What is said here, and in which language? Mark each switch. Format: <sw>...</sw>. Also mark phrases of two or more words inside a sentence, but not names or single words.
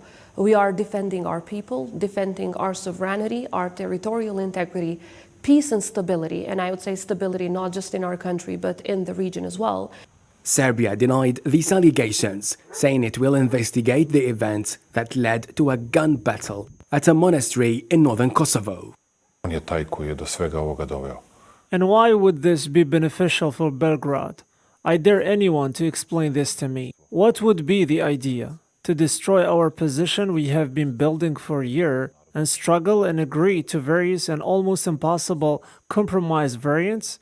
<en>We are defending our people, defending our sovereignty, our territorial integrity, peace and stability, and I would say stability not just in our country but in the region as well. Serbia denied these allegations, saying it will investigate the events that led to a gun battle at a monastery in northern Kosovo.</en> <sr>On je taj koji je do svega ovoga doveo.</sr> <en>And why would this be beneficial for Belgrade? I dare anyone to explain this to me. What would be the idea? To destroy our position we have been building for a year and struggle and agree to various and almost impossible compromise variants?</en>